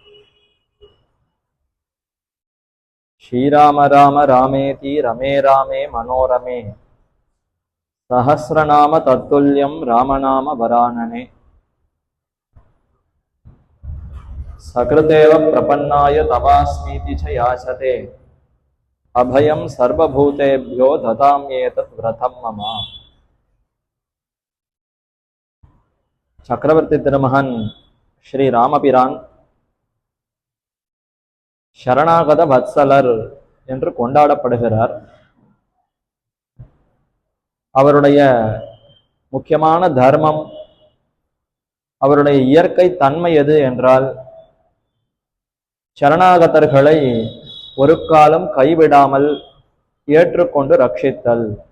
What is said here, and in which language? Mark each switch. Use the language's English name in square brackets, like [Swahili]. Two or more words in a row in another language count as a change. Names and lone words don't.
[Sanskrit] श्रीराम राम रामेति रमे रामे मनोरमे सहस्रनाम तत्तुल्यं रामनाम वरानने। सकृदेव प्रपन्नाय तवास्मीति च याचते अभयं सर्वभूतेभ्यो ददाम्येतत् व्रतं मम। [Tamil] சக்கரவர்த்தி திருமகன் ஸ்ரீ ராமபிரான் சரணாகத வத்சலர் என்று கொண்டாடப்படுகிறார். அவருடைய முக்கியமான தர்மம், அவருடைய இயற்கை தன்மை எது என்றால், சரணாகதர்களை ஒரு காலம் கைவிடாமல் ஏற்றுக்கொண்டு ரட்சித்தல்.